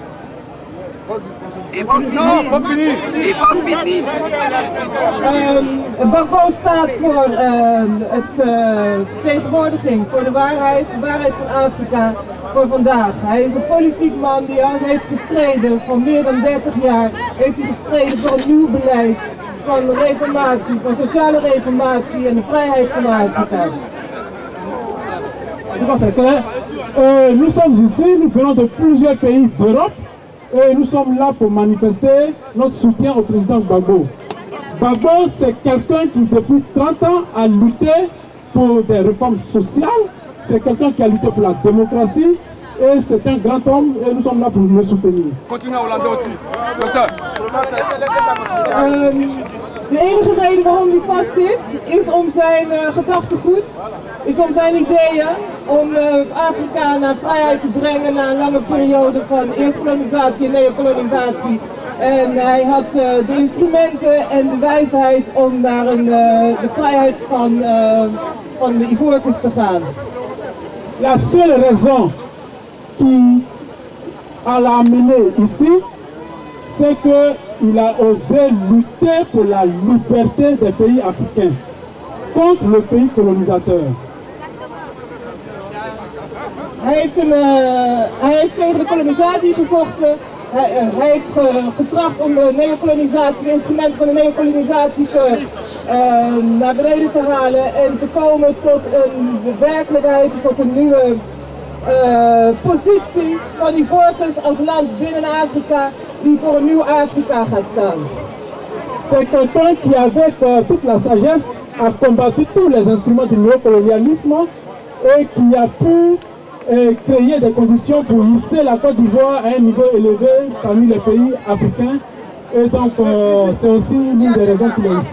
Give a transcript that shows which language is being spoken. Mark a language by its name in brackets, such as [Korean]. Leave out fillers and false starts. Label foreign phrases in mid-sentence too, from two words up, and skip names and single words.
[Dutch] Gbagbo staat voor het vertegenwoordiging voor de waarheid van Afrika voor vandaag. Hij is een politiek man die al heeft gestreden, voor meer dan 30 jaar heeft hij gestreden voor een nieuw beleid van reformatie, van sociale reformatie en de vrijheid van Afrika. [French] Nous sommes ici, nous venons de plusieurs pays d'Europe et nous sommes là pour manifester notre soutien au président Gbagbo. Gbagbo, c'est quelqu'un qui depuis 30 ans a lutté pour des réformes sociales, c'est quelqu'un qui a lutté pour la démocratie et c'est un grand homme et nous sommes là pour le soutenir. Continuez en hollandais aussi. [Dutch] De enige reden waarom hij vastzit is om zijn gedachtegoed, is om zijn ideeën, om Afrika naar vrijheid te brengen na een lange periode van eerst kolonisatie en neokolonisatie. En hij had de instrumenten en de wijsheid om naar de vrijheid van de Ivoorkust te gaan. [French] La seule raison qui l'a amené ici, c'est qu'il a osé lutter pour la liberté des pays africains contre le pays colonisateur. [Dutch] Hij heeft tegen de kolonisatie gevochten. Hij heeft getracht om de neokolonisatie, de instrumenten van de neokolonisatie naar beneden te halen en te komen tot een werkelijkheid, tot een nieuwe positie van die Ivoorkust als land binnen Afrika die voor een nieuw Afrika gaat staan. [French] C'est quelqu'un qui avec toute la sagesse a combattu tous les instruments du néocolonialisme et qui a pu créer des conditions pour hisser la Côte d'Ivoire à un niveau élevé parmi les pays africains. Et donc c'est aussi l'une des raisons qu'il est ici.